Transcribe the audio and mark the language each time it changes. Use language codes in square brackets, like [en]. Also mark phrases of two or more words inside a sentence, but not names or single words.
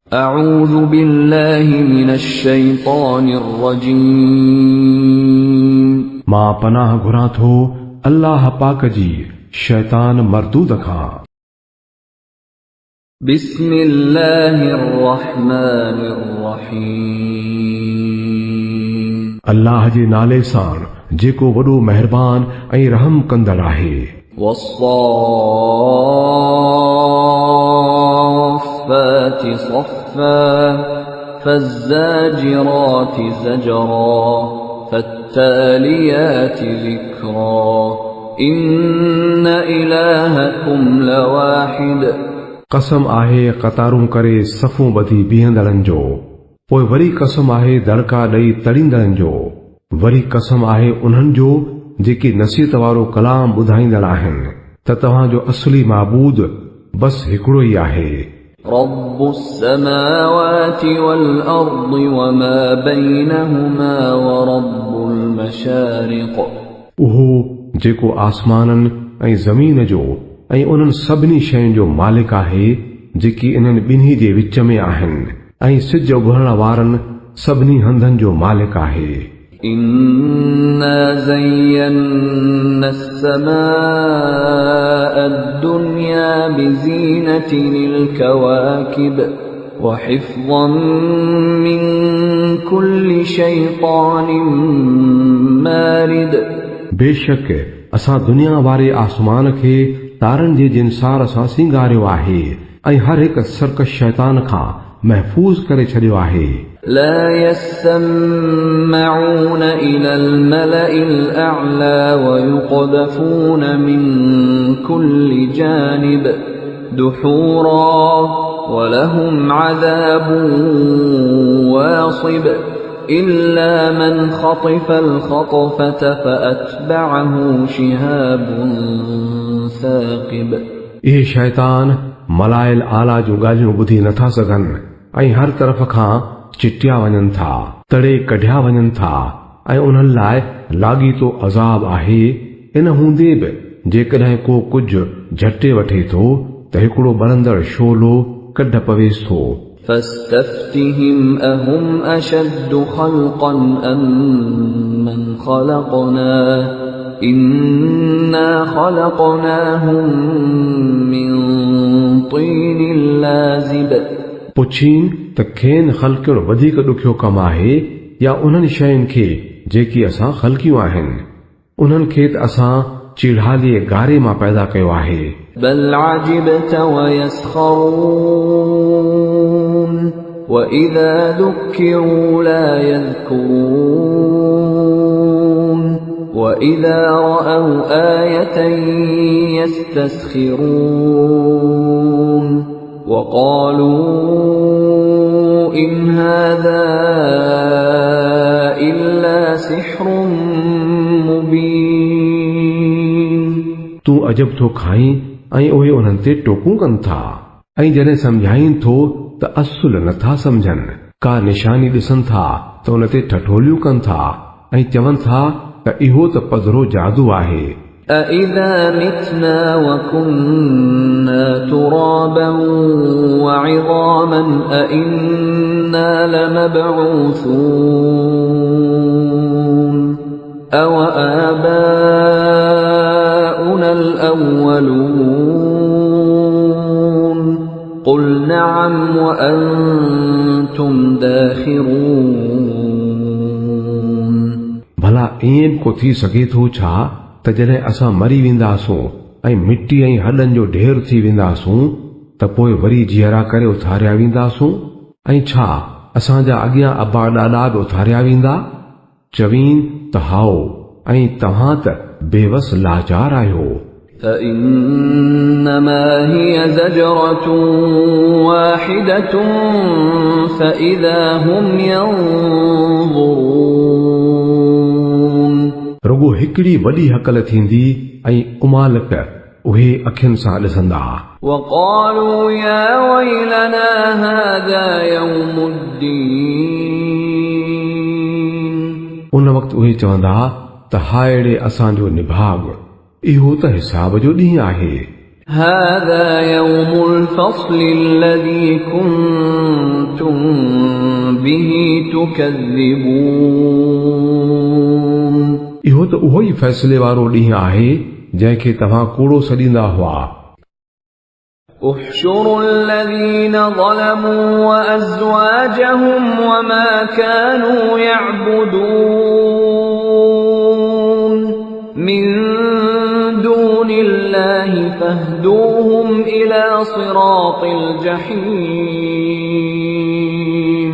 [ar] أعوذ بالله من الشيطان الرجيم [sd] मां पनाह घुरां थो अल्लाह पाक जी शैतान मरदूद खां। [ar] بسم الله الرحمن الرحيم [sd] अल्लाह जे नाले सां जेको वॾो महिरबान ऐं रहम कंदड़ आहे। [ar] والصافات صفا فالزاجرات زجرا فالتاليات ذكرا إن إلهكم لواحد [sd] कसम आहे क़तारूं करे सफ़ूं ॿधी बीहंदड़नि जो, पोइ वरी कसम आहे दड़का ॾेई तड़ींदड़नि जो, वरी कसम आहे उन्हनि जो जेके नसीहत वारो कलाम ॿुधाईंदड़ आहिनि त तव्हांजो असली माबूद बस हिकिड़ो ई आहे। [ar] رب السماوات والأرض وما بينهما ورب المشارق [sd] उहो जेको आसमाननि ऐं ज़मीन जो ऐं उन्हनि सभिनी शयुनि जो मालिक आहे जेकी इन्हनि ॿिन्ही जे विच में आहिनि, ऐं सिज उभरण वारनि सभिनी हंधनि जो मालिक आहे। [ar] إنا زينا السماء الدنيا بزينة الكواكب وحفظا من كل شيطان مارد [sd] बेशक असां दुनिया वारे आसमान खे तारनि जे जिनसार सां सिंगारियो आहे ऐं हर हिकु सर्कश शैतान खां महफ़ूज़ करे छॾियो आहे। [ar] لا يسمعون إلى الملأ الأعلى ويقذفون من كل جانب دحورا ولهم عذاب واصب إلا من خطف الخطفة فأتبعه شهاب ثاقب [sd] इहे शैतान मलाइल आला जूं ॻाल्हियूं ॿुधी नथा सघनि ऐं हर तरफ़ खां चिटिया वञनि था, तड़े कढिया वञनि था, ऐं उन्हनि लाइ लाॻीतो अज़ाब आहे। इन हूंदे बि जेकॾहिं को कुझु झटे वठे थो त हिकिड़ो ॿरंदड़ शोलो कढ पवेस थो। [ar] فاستفتهم أهم أشد خلقا أم من خلقنا إنا خلقناهم من طين لازب [sd] पुछीन त खेनि ख़ल्क़ियो वधीक ॾुखियो कमु आहे या उन्हनि शयुनि खे जेकी असां ख़ल्क़ियूं आहिनि, उन्हनि खे त असां चिढ़ालीअ गारे मां पैदा कयो आहे। [ar] بل عجبت ويسخرون وإذا ذكروا لا يذكرون وإذا رأوا آية يستسخرون وقالوا إن هذا إلا سحر مبين [sd] तूं अजब थो खाईं ऐं उहे उन्हनि ते टोकूं कनि था, ऐं जॾहिं सम्झाईनि थो त असुल नथा सम्झनि, का निशानी ॾिसनि था त उन ते ठठोलियूं कनि था ऐं चवनि था त इहो त पधरो जादू आहे। [ar] أَإِذَا مِتْنَا وَكُنَّا تُرَابًا وَعِظَامًا أَإِنَّا لَمَبْعُوثُونَ أَوَآبَاؤُنَا الْأَوَّلُونَ قُلْ نَعَمْ وَأَنْتُمْ دَاخِرُونَ [sd] भला ईअं को थी सघे थो छा त जॾहिं असां मरी वेंदासूं ऐं मिटी ऐं हॾनि जो ढेर थी वेंदासूं त पोइ वरी जीअरा करे उथारिया वेंदासूं, ऐं छा असांजा अॻियां अबा ॾाॾा बि उथारिया वेंदा? चवीन त हाओ, ऐं तव्हां त बेवस लाचार आहियो। [ar] فإنما هي زجرة واحدة فإذا هم ينظرون [sd] रुगो हिकिड़ी वॾी हकल थींदी ऐं उमालक उहे अखियुनि सां ॾिसंदा। [ar] وقالوا يا ويلنا هذا يوم الدين [sd] उन वक़्तु उहे चवंदा त हायड़े असांजो निभाग, इहो त हिसाब जो ॾींहुं आहे। [ar] هذا يوم الفصل الذي كنتم به تكذبون [sd] इहो त उहो ई फ़ैसिले वारो ॾींहुं आहे जंहिंखे तव्हां कूड़ो सॾींदा हुआ। [ar] احشروا الذين ظلموا وأزواجهم وما كانوا يعبدون من دون الله فاهدوهم إلى صراط الجحيم